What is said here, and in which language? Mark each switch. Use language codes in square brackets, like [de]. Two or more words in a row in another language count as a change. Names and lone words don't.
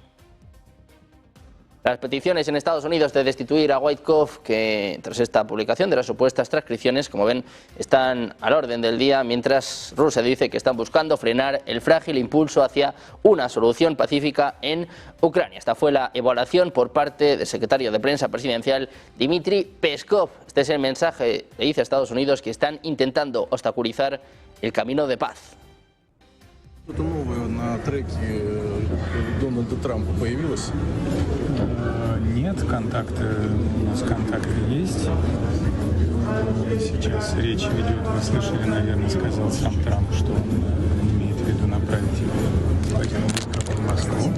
[es] Las peticiones en Estados Unidos de destituir a Wojtkov, que tras esta publicación de las supuestas transcripciones, como ven, están al orden del día, mientras Rusia dice que están buscando frenar el frágil impulso hacia una solución pacífica en Ucrania. Esta fue la evaluación por parte del secretario de prensa presidencial Dmitry Peskov. Este es el mensaje que dice a Estados Unidos que están intentando obstaculizar el camino de paz. [ru] Что-то новое на треке Дональда Трампа появилось? Нет, контакты у нас есть. Сейчас речь ведет, вы слышали, наверное, сказал сам Трамп, что он имеет в виду направить Владимира Виткова в Москву.